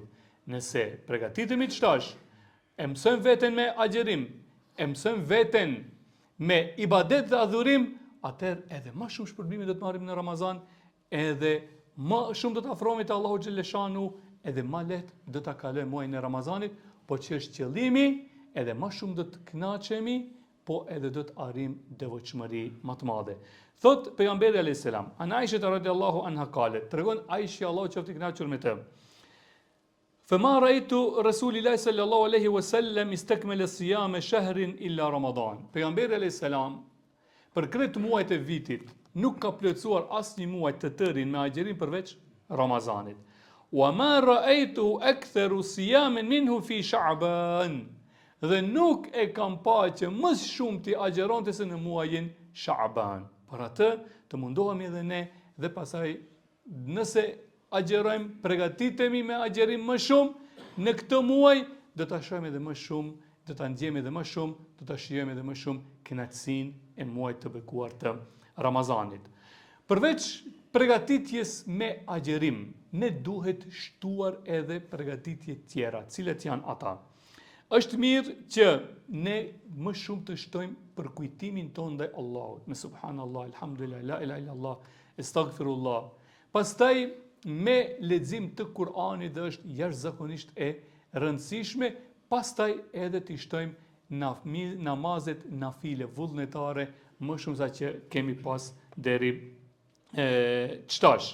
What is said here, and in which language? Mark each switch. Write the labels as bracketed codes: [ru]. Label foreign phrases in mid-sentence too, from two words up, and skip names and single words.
[sq] Nëse përgatitemi çtash, e mësojmë veten me agjerim, e mësojmë veten me ibadet dhe adhurim, atëherë edhe më shumë shpërblime do të marrim në Ramazan, edhe më shumë do të afrohemi te Allahu xhaleshanu, edhe më lehtë do ta kalojmë muajin e Ramazanit, po që është qëllimi, edhe më shumë do të kënaqemi, po edhe do të arrijmë devotshmëri më të madhe. Thot pejgamberi [ar] عليه السلام, عن عائشة رضي الله عنها قالت, [sq] tregon Aisha, Allahu qoftë i kënaqur me të. [ar] فما رأيت رسول الله صلى الله عليه وسلم استكمل صيام شهر إلا رمضان. [sq] Pejgamberi [ar] عليه السلام [sq] për këtë muajt e vitit nuk ka plotësuar asnjë muaj të tërin me agjerim përveç Ramazanit. [ar] وما رأيته أكثر صياما منه في شعبان. [sq] Dhe nuk e kam pa që më shumë ti agjeronte se në muajin Shaaban. Për atë të mundohemi edhe ne dhe pasaj nëse agjerojmë, përgatitemi me agjerim më shumë në këtë muaj, do ta shohim edhe më shumë, do ta ndjejmë edhe më shumë, do ta shijojmë edhe më shumë kënaqësinë e muajit të bekuar të Ramazanit. Përveç përgatitjes me agjerim, ne duhet shtuar edhe përgatitje tjera, cilat janë ata. Është mirë që ne më shumë të shtojmë për kujtimin tonë ndaj Allahut, me [ar] سبحان الله، الحمد لله، لا إله إلا الله، أستغفر الله. [sq] Pastaj me lexim të Kuranit dhe është jashtëzakonisht e rëndësishme, pastaj edhe të shtojmë namazet nafile vullnetare më shumë sa që kemi pas deri qtash.